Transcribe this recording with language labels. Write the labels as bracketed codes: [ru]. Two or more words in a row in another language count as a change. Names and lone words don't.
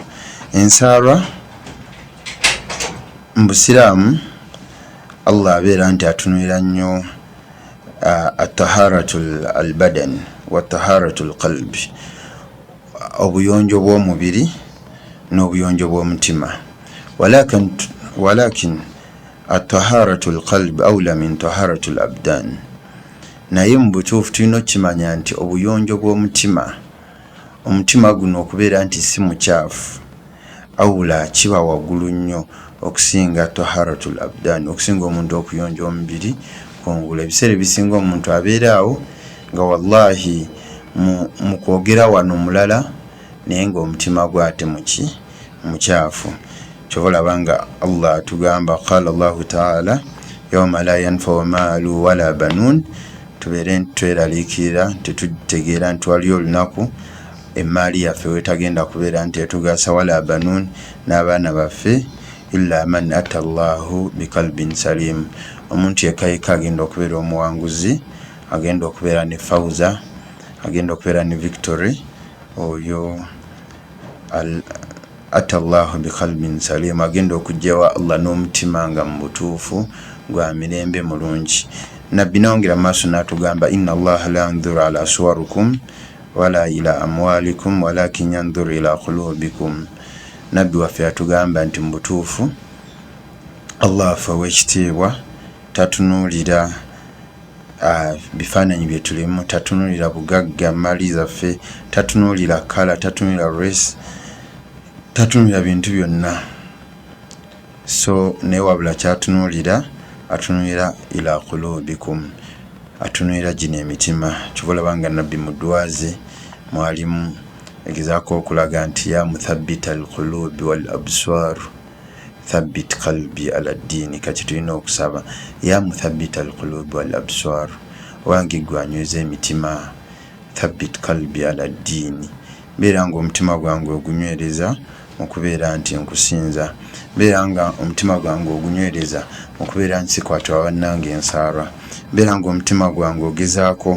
[lg] Ensaara mu Busiraamu Allah abeera nti atunuulira nnyo [ar] الطهارة البدن وطهارة القلب, [lg] obuyonjo bw'omubiri n'obuyonjo bw'omutima. [ar] ولكن طهارة القلب أولى من طهارة الأبدان, [lg] naye mu butuufu tulina okukimanya nti obuyonjo bw'omutima, omutima guno okubeera nti si mukyafu, awula kiba waggulu nnyo okusinga [ar] طهارة الأبدان, [lg] okusinga omuntu okuyonja omubiri kungula. Ebiseera ebisinga omuntu abeeraawo nga wallahi mu kwogera wano mulala naye ng'omutima gwe ate mukyafu. Kyova olaba nga Allah atugamba [ar] قال الله تعالى يوم لا ينفع مال ولا بنون, [lg] tubeere tweraliikirira tetutegeera nti waliyo olunaku emmaali yaffe wetagenda kubeera nti etugasa, [ar] ولا بنون, [lg] n'abaana baffe, [ar] إلا من أتى الله بقلب سليم, [lg] omuntu yekka agenda okubeera omuwanguzi, agenda okubeera ne fawza, agenda okubeera ne victory, oyo [ar] أتى الله بقلب سليم, [lg] agenda okugyawa Allah n'omutima nga mu butuufu gwa mirembe mulungi. Nabbi nongera maaso n'atugamba [ar] إن الله لا ينظر إلى صوركم ولا إلى أموالكم ولكن ينظر إلى قلوبكم, [lg] nabbi waffe atugamba nti mu butuufu Allah affe ow'ekitiibwa tatunuulira bifaananyi bye tulimu, tatunuulira bugagga mali zaffe, tatunuulira kala, tatunuulira race, tatunuulira bintu byonna. So naye wabula kyatunuulira, atunuulira [ar] إلى قلوبكم, [lg] atunuulira gino emitima. Kyova nga nabbi mu ddwa ze mwalimu egezaako okulaga nti [ar] يا مثبت القلوب والأبصار ثبت قلبي على الدين. [lg] Kati tulina okusaba [ar] يا مثبت القلوب والأبصار, [lg] wange gwanyweza emitima, [ar] ثبت قلبي على الدين, [lg] beera nga omutima gwange ogunywereza okubeera nti nkusinza, beera nga omutima gwange ogunywereza okubeera nti sikwatibwa bannange ensaara, beera nga omutima gwange ogezaako